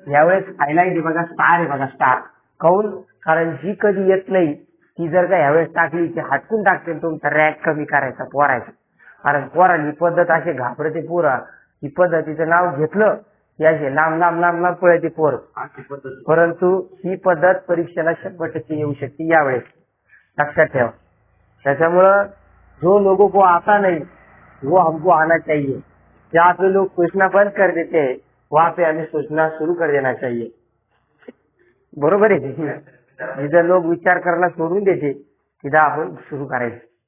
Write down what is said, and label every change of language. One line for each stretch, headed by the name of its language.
Marathi: यावेळेस हायलाइट आहे बघा, स्टार आहे बघा, स्टार. काऊन, कारण जी कधी येत नाही ती जर का यावेळेस टाकली की हटकून टाकते, तुमचा रॅक कमी करायचा पोरायचा. कारण पोराला ही पद्धत अशी घाबरते, पोरा ही पद्धतीचं नाव घेतलं की असे लांब लांब लांब लांब पळते पोर. परंतु ही पद्धत परीक्षेला 100% येऊ शकते यावेळेस, लक्षात ठेवा. त्याच्यामुळं
Hindi: जो लोगों को आता नहीं वो हमको आना चाहिए. जहाँ पे लोग सोचना बंद कर देते हैं वहाँ पे हमें सोचना शुरू कर देना चाहिए,
Marathi: बरोबर आहे. जिथं लोक विचार करायला सोडून देते तिथं आपण सुरू करायचं.